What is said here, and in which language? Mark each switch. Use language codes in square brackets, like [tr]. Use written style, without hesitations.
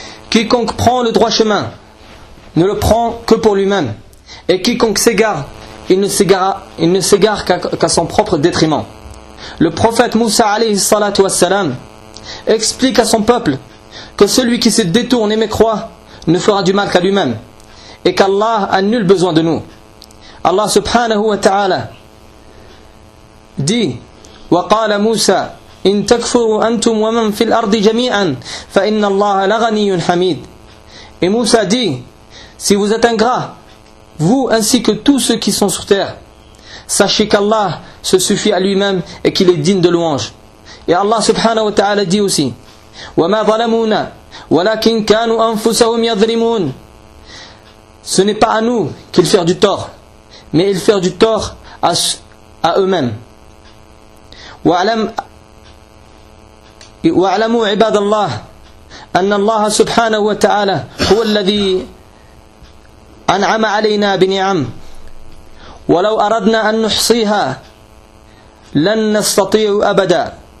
[fr] Quiconque prend le droit chemin ne le prend que pour lui-même, et quiconque s'égare, il ne s'égare qu'à son propre détriment. Le prophète Moussa alayhi salatu wassalam explique à son peuple que celui qui se détourne et mécroit ne fera du mal qu'à lui-même, et qu'Allah a nul besoin de nous. [ar] Allah subhanahu wa ta'ala dit: وقال موسى إن تكفروا أنتم ومن في الأرض جميعا فإن الله لغني حميد. [fr] Et Moussa dit: si vous êtes ingrats, vous ainsi que tous ceux qui sont sur terre, sachez qu'Allah se suffit à lui-même et qu'il est digne de louange. Et Allah subhanahu wa ta'ala dit aussi: [ar] وما ظلمونا ولكن كانوا أنفسهم يظلمون. [fr] Ce n'est pas à nous qu'ils firent du tort, mais ils firent du tort à eux-mêmes. [ar] واعلموا عباد الله أن الله سبحانه وتعالى هو الذي أنعم علينا بنعم ولو أردنا أن نحصيها لن نستطيع أبدا.